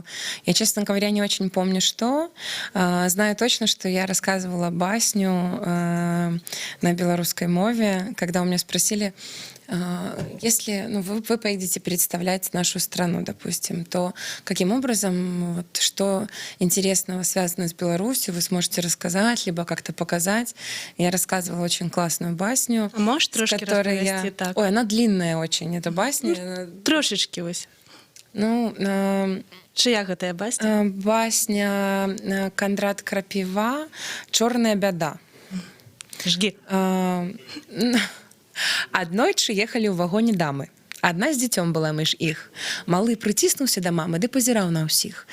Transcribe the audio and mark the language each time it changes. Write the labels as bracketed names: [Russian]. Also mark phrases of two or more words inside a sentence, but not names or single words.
[Russian] Я, честно говоря, не очень помню, что. Знаю точно, что я рассказывала басню на белорусской мове, когда у меня спросили, если вы поедете представлять нашу страну, допустим, то каким образом, что интересного связано с Беларусью, вы сможете рассказать, либо как-то показать. Я рассказывала очень классную басню. А можешь трошки рассказать так? Ой, она длинная очень, эта басня. [Belarusian] Трошечки вось. Чия гэтая басня? Басня Кондрат Крапива «Чорная бяда». [Russian] Жги. [Belarusian] Аднойчы ехалі ў вагоне дамы. Адна з дзіцём была між іх. Малы прыціснуўся да мамы ды пазіраў на ўсіх.